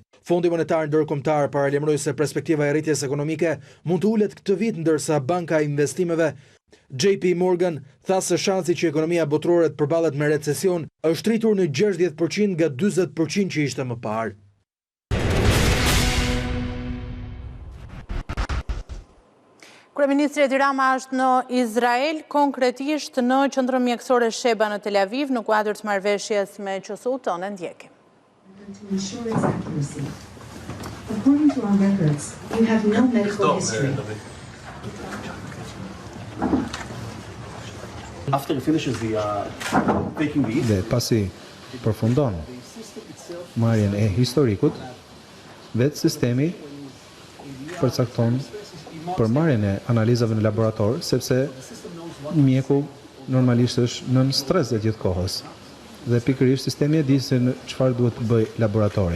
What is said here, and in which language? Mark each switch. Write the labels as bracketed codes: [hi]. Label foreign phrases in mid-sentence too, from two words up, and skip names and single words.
[sq] Fondi Monetar Ndërkombëtar paralajmëroi se perspektiva e rritjes ekonomike mund të ulet këtë vit, ndërsa Banka e Investimeve JP Morgan tha se shansi që ekonomia botërore të përballet me recesion është rritur në 60% nga 40% që ishte më parë. Kryeministri Edi Rama është në Izrael, konkretisht në qendrën mjekësore Sheba në Tel Aviv, në kuadër të marrëveshjes me QSU, tonë ndjekim. [en] According to our records, you have no medical history. After he finishes taking the [sq] Dhe pasi përfundon marrjen e historikut, vetë sistemi përcakton për marrjen e analizave në laborator, sepse mjeku normalisht është nën stres gjatë gjithë kohës. Dhe pikërisht sistemi e di se në çfarë duhet të bëj laboratori.